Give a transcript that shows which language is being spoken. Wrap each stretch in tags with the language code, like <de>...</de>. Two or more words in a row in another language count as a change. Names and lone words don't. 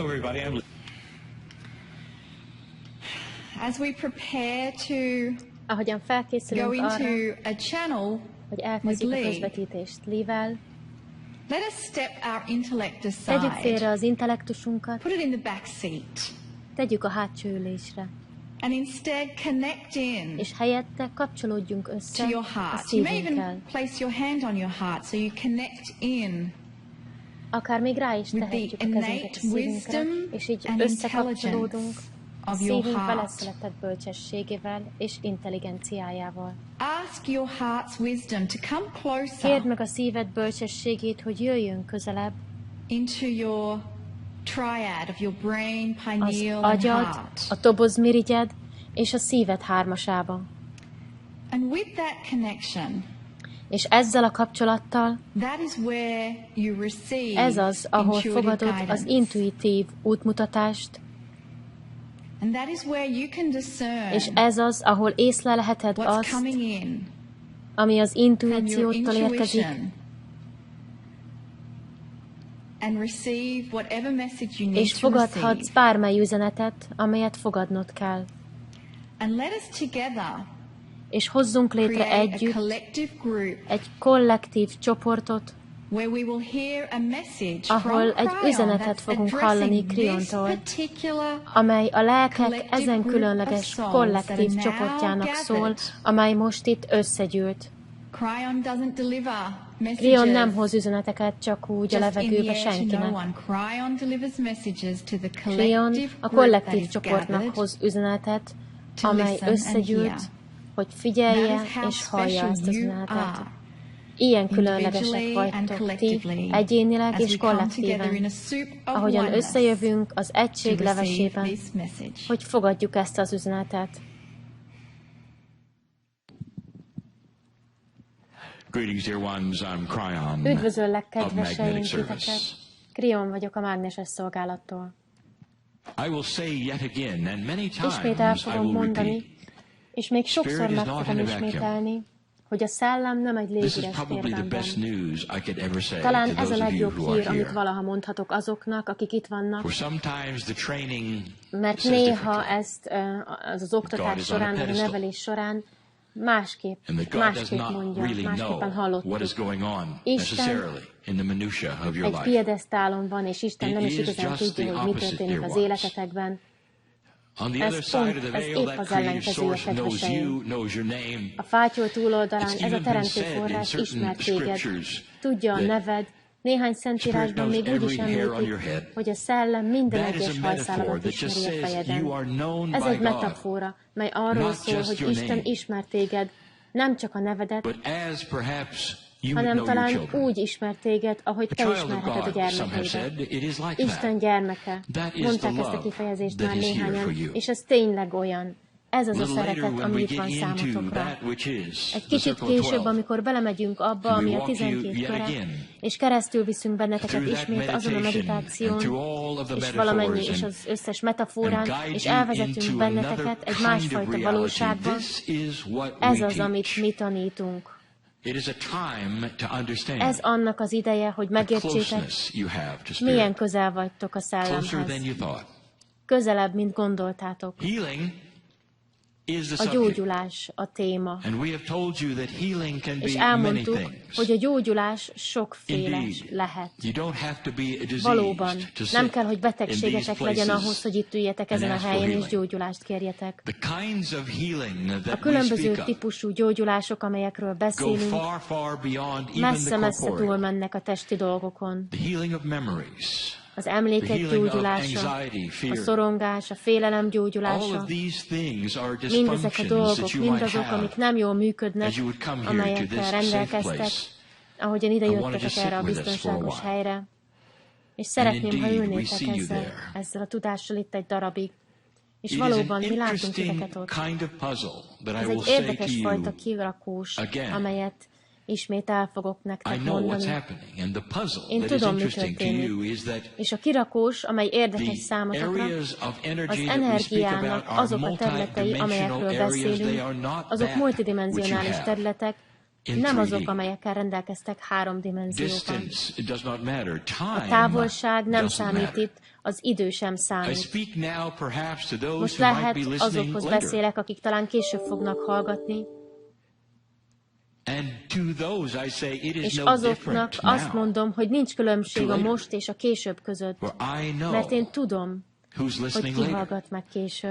<en>As we prepare to</en> <hu>ahogyan felkészülünk</hu> <en>go</en> <hu>arra,</hu> <en>into a channel</en> <hu>hogy elkezdjük a</hu> <en>with Lee,</en> <hu>közvetítést Lee-vel,</hu> <en>let us step our intellect</en> <hu>tegyük félre</hu> <en>aside,</en> <hu>az intellektusunkat,</hu> <en>put it in the back seat,</en> <hu>tegyük a hátsó ülésre,</hu> <en>and instead connect in</en> <hu>és helyette kapcsolódjunk össze</hu> <en>to your</en> <hu>a</hu> <en>heart. You may</en> <hu>szívünkkel.</hu> <en>even place your hand on your heart so you connect in</en> <hu>Akár még rá is</hu> <en>with</en> <hu>tehetjük</hu> <en>the</en> <hu>a kezünket a</hu> <en>innate</en> <hu>szívünkre,</hu> <en>wisdom</en> <hu>és így</hu> <en>and</en> <hu>összekapcsolódunk</hu> <en>intelligence</en> <hu>a</hu> <en>of your</en> <hu>szívünk</hu> <en>heart.</en> <hu>beleszületett bölcsességével és intelligenciájával.</hu> <en>Ask your heart's wisdom to come</en> <hu>Kérd</hu> <en>closer</en> <hu>meg a szíved bölcsességét, hogy jöjjön közelebb</hu> <en>into your triad of your brain,</en> <hu>az</hu> <en>pineal, and</en> <hu>agyad,</hu> <en>heart.</en> <hu>a tobozmirigyed és a szíved hármasába.</hu> <en>And with that connection,</en> <hu>És ezzel a kapcsolattal</hu> <en>that is where you receive</en> <hu>ez az, ahol</hu> <en>intuitive</en> <hu>fogadod</hu> <en>guidance.</en> <hu>az intuitív útmutatást,</hu> <en>And that is where you can discern</en> <hu>és ez az, ahol észlelheted</hu> <en>what's</en> <hu>azt,</hu> <en>coming in</en> <hu>ami az</hu> <en>from your</en> <hu>intuíciótól érkezik,</hu> <en>intuition and receive whatever message you need</en> <hu>és</hu> <en>to</en> <hu>fogadhatsz</hu> <en>receive.</en> <hu>bármely üzenetet, amelyet fogadnod kell.</hu> <en>And let us together</en> <hu>És hozzunk létre</hu> <en>create a</en> <hu>együtt</hu> <en>collective group</en> <hu>egy kollektív csoportot,</hu> <en>where we will hear a message</en> <hu>ahol</hu> <en>from</en> <hu>egy</hu> <en>Kryon</en> <hu>üzenetet</hu> <en>that's</en> <hu>fogunk hallani</hu> <en>addressing this</en> <hu>Kryontól,</hu> <en>particular</en> <hu>amely a lelkek</hu> <en>collective</en> <hu>ezen</hu> <en>group</en> <hu>különleges</hu> <en>of souls</en> <hu>kollektív</hu> <en>that are now</en> <hu>csoportjának szól,</hu> <en>gathered.</en> <hu>amely most itt összegyűlt.</hu> <en>Kryon doesn't deliver</en> <hu>Kryon nem</hu> <en>messages</en> <hu>hoz üzeneteket csak úgy a</hu> <en>just in the</en> <hu>levegőbe</hu> <en>air to no</en> <hu>senkinek.</hu> <en>one. Kryon delivers messages to the</en> <hu>Kryon</hu> <en>collective</en> <hu>a</hu> <en>group that</en> <hu>kollektív</hu> <en>is</en> <hu>csoportnak</hu> <en>gathered</en> <hu>hoz üzenetet,</hu> <en>to</en> <hu>amely</hu> <en>listen and</en> <hu>összegyűlt,</hu> <en>hear.</en> <hu>hogy figyelje</hu> <en>That is how</en> <hu>és hallja</hu> <en>special</en> <hu>ezt az</hu> <en>you</en> <hu>üzenetet.</hu> <en>are,</en> <hu>Ilyen különlegesek</hu> <en>individually and</en> <hu>vagytok ti,</hu> <en>collectively,</en> <hu>egyénileg</hu> <en>as</en> <hu>és</hu> <en>we come together in</en> <hu>kollektíven,</hu> <en>a soup of</en> <hu>ahogyan</hu> <en>oneness</en> <hu>összejövünk az</hu> <en>to</en> <hu>egység</hu> <en>receive</en> <hu>levesében,</hu> <en>this message.</en> <hu>hogy fogadjuk ezt az üzenetet.</hu> <en>Greetings, dear ones. I'm Kryon</en> <hu>Üdvözöllek,</hu> <en>of</en> <hu>kedveseim,</hu> <en>Magnetic</en> <hu>titeket!</hu> <en>Service.</en> <hu>Kryon vagyok a mágneses szolgálattól.</hu> <en>I will say yet again, and many</en> <hu>Ismét el</hu> <en>times I</en> <hu>fogom</hu> <en>will</en> <hu>mondani,</hu> <en>repeat,</en> <hu>és még sokszor</hu> <en>Spirit is</en> <hu>meg</hu> <en>not</en> <hu>fogom</hu> <en>in a vacuum.</en> <hu>ismételni, hogy a szellem nem egy</hu> <en>this is</en> <hu>légüres</hu> <en>probably the</en> <hu>térben</hu> <en>best</en> <hu>van.</hu> <en>news I could ever say</en> <hu>Talán</hu> <en>to</en> <hu>ez a</hu> <en>those of you</en> <hu>legjobb</hu> <en>who are</en> <hu>hír, amit</hu> <en>here.</en> <hu>valaha mondhatok azoknak, akik itt vannak,</hu> <en>For sometimes the training</en> <hu>mert</hu> <en>says</en> <hu>néha</hu> <en>differently.</en> <hu>ezt az oktatás</hu> <en>God is on</en> <hu>során,</hu> <en>a</en> <hu>vagy a</hu> <en>pedestal.</en> <hu>nevelés során másképp</hu> <en>And that God does not</en> <hu>mondja,</hu> <en>really know</en> <hu>másképpen</hu> <en>what is</en> <hu>hallottuk.</hu> <en>going on</en> <hu>Isten</hu> <en>necessarily in the minutiae of your</en> <hu>egy</hu> <en>life.</en> <hu>piedesztálon van, és Isten</hu> <en>It</en> <hu>nem is</hu> <en>is</en> <hu>igazán</hu> <en>just</en> <hu>tudja,</hu> <en>the</en> <hu>hogy mi</hu> <en>opposite,</en> <hu>történik</hu> <en>dear</en> <hu>az</hu> <en>ones.</en> <hu>életetekben.</hu> <en>On the other</en> <hu>Ez</hu> <en>side</en> <hu>pont,</hu> <en>of the</en> <hu>ez</hu> <en>veil,</en> <hu>épp</hu> <en>that</en> <hu>az</hu> <en>creative</en> <hu>ellenkezője,</hu> <en>source knows</en> <hu>kedveseim.</hu> <en>you, knows your name.</en> <hu>A fátyol túloldalán</hu> <en>It's</en> <hu>ez a</hu> <en>even been</en> <hu>teremtő</hu> <en>said in</en> <hu>forrás</hu> <en>certain</en> <hu>ismer téged,</hu> <en>scriptures</en> <hu>tudja a</hu> <en>that</en> <hu>neved, néhány szentírásban</hu> <en>Spirit</en> <hu>még úgy</hu> <en>knows</en> <hu>is</hu> <en>every hair on your</en> <hu>említik,</hu> <en>head.</en> <hu>hogy a szellem minden</hu> <en>That is</en> <hu>egyes</hu> <en>a metaphor</en> <hu>hajszálamat</hu> <en>that just</en> <hu>ismeri a</hu> <en>says</en> <hu>fejeden.</hu> <en>you are known</en> <hu>Ez</hu> <en>by</en> <hu>egy</hu> <en>God,</en> <hu>metafora, mely arról</hu> <en>not</en> <hu>szól,</hu> <en>just</en> <hu>hogy</hu> <en>your</en> <hu>Isten</hu> <en>name.</en> <hu>ismer téged, nem csak a nevedet,</hu> <en>but as perhaps you would</en> <hu>hanem</hu> <en>know your</en> <hu>talán</hu> <en>children.</en> <hu>úgy ismer téged, ahogy</hu> <en>A</en> <hu>te</hu> <en>child of</en> <hu>ismerheted a</hu> <en>God, some have</en> <hu>gyermekeidet.</hu> <en>said, it is like</en> <hu>Isten</hu> <en>that.</en> <hu>gyermeke.</hu> <en>That is</en> <hu>Mondták</hu> <en>the</en> <hu>ezt a</hu> <en>love</en> <hu>kifejezést</hu> <en>that</en> <hu>már</hu> <en>is here</en> <hu>néhányan,</hu> <en>for you.</en> <hu>és ez tényleg olyan. Ez az a</hu> <en>Little later,</en> <hu>szeretet,</hu> <en>when</en> <hu>ami</hu> <en>we</en> <hu>itt</hu> <en>get</en> <hu>van</hu> <en>into</en> <hu>számotokra.</hu> <en>that which is</en> <hu>Egy</hu> <en>the</en> <hu>kicsit</hu> <en>circle of</en> <hu>később,</hu> <en>12,</en> <hu>amikor belemegyünk abba,</hu> <en>and we</en> <hu>ami a</hu> <en>walk you</en> <hu>12</hu> <en>yet</en> <hu>köre,</hu> <en>again</en> <hu>és keresztül viszünk benneteket</hu> <en>through that</en> <hu>ismét azon a</hu> <en>meditation and</en> <hu>meditáción,</hu> <en>through all of the</en> <hu>és valamennyi,</hu> <en>metaphors</en> <hu>és</hu> <en>and</en> <hu>az összes metaforán,</hu> <en>guide</en> <hu>és</hu> <en>you</en> <hu>elvezetünk</hu> <en>into</en> <hu>benneteket</hu> <en>another</en> <hu>egy</hu> <en>kind of</en> <hu>másfajta</hu> <en>reality.</en> <hu>valóságba.</hu> <en>This is what</en> <hu>Ez</hu> <en>we</en> <hu>az, amit</hu> <en>teach.</en> <hu>mi tanítunk.</hu> <en>It is a time to understand</en> <hu>Ez annak az ideje, hogy</hu> <en>the</en> <hu>megértsétek,</hu> <en>closeness you have to</en> <hu>milyen</hu> <en>Spirit.</en> <hu>közel vagytok a</hu> <en>Closer than</en> <hu>szellemhez.</hu> <en>you thought.</en> <hu>Közelebb, mint gondoltátok.</hu> <en>Healing is the</en> <hu>A</hu> <en>subject.</en> <hu>gyógyulás a téma.</hu> <en>And we have told you that healing can</en> <hu>És</hu> <en>be many</en> <hu>elmondtuk,</hu> <en>things.</en> <hu>hogy a gyógyulás sokféle</hu> <en>Indeed.</en> <hu>lehet.</hu> <en>You don't have to be diseased</en> <hu>Valóban,</hu> <en>to sit</en> <hu>nem kell, hogy</hu> <en>in these</en> <hu>betegségetek legyen ahhoz,</hu> <en>places</en> <hu>hogy itt üljetek ezen a</hu> <en>and ask for</en> <hu>helyen és</hu> <en>healing.</en> <hu>gyógyulást kérjetek.</hu> <en>The kinds of healing</en> <hu>A</hu> <en>that we</en> <hu>különböző</hu> <en>speak of</en> <hu>típusú gyógyulások, amelyekről</hu> <en>go</en> <hu>beszélünk,</hu> <en>far, far beyond even the</en> <hu>messze-messze</hu> <en>corporeal.</en> <hu>túlmennek a testi dolgokon.</hu> <en>The healing of memories,</en> <hu>Az</hu> <en>the</en> <hu>emlékek</hu> <en>healing of</en> <hu>gyógyulása,</hu> <en>anxiety,</en> <hu>a</hu> <en>fear.</en> <hu>szorongás, a félelem</hu> <en>All</en> <hu>gyógyulása,</hu> <en>of these things are</en> <hu>mindezek a</hu> <en>dysfunctions</en> <hu>dolgok,</hu> <en>that you might</en> <hu>mindazok,</hu> <en>have</en> <hu>amik nem jól működnek,</hu> <en>as you would come here to this</en> <hu>amelyekkel</hu> <en>safe</en> <hu>rendelkeztek,</hu> <en>place.</en> <hu>ahogyan ide</hu> <en>I wanted to</en> <hu>jöttetek</hu> <en>sit</en> <hu>erre a</hu> <en>with us for a</en> <hu>biztonságos</hu> <en>while.</en> <hu>helyre. És szeretném, ha</hu> <en>indeed, we</en> <hu>ülnétek</hu> <en>see you there.</en> <hu>ezzel a tudással itt egy darabig. És</hu> <en>It is an</en> <hu>valóban mi látunk</hu> <en>interesting</en> <hu>titeket ott.</hu> <en>kind of puzzle that I</en> <hu>Ez</hu> <en>will</en> <hu>egy</hu> <en>say to</en> <hu>érdekes</hu> <en>you.</en> <hu>fajta kirakós,</hu> <en>again.</en> <hu>amelyet ismét el fogok</hu> <en>I</en> <hu>nektek</hu> <en>know what's</en> <hu>mondani.</hu> <en>happening, and the puzzle</en> <hu>Én</hu> <en>that is</en> <hu>tudom, mi</hu> <en>interesting to</en> <hu>történik.</hu> <en>you is that</en> <hu>És a kirakós, amely érdekes</hu> <en>the</en> <hu>számotokra,</hu> <en>areas of</en> <hu>az</hu> <en>energy that we speak about</en> <hu>energiának</hu> <en>are</en> <hu>azok a területei,</hu> <en>multidimensional</en> <hu>amelyekről</hu> <en>areas. They</en> <hu>beszélünk,</hu> <en>are not</en> <hu>azok</hu> <en>that which you</en> <hu>multidimensionális</hu> <en>have.</en> <hu>területek, Nem azok, amelyekkel rendelkeztek 3 dimenzióban. A távolság nem számít itt, az idő sem számít. Most lehet azokhoz beszélek, akik talán később fognak hallgatni, és azoknak azt mondom, hogy nincs különbség a most és a később között, mert én tudom, hogy ki hallgat meg később.</hu>